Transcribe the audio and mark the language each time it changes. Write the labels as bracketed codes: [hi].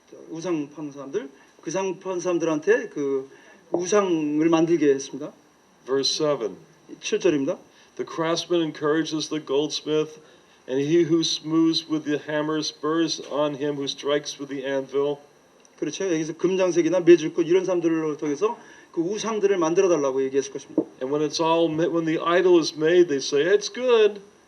[ko] 우상 판 사람들 그상 판 사람들한테 그 우상을 만들게 했습니다. [en] Verse 7. [ko] 7절입니다. [en] The craftsman encourages the goldsmith, and he who smooths with the hammer spurs on him who strikes with the anvil. [ko] 그렇죠. 여기서 금장색이나 매질꽃 이런 사람들을 통해서 그 우상들을 만들어 달라고 얘기했을 것입니다. [en] And when the idol is made, they say it's good.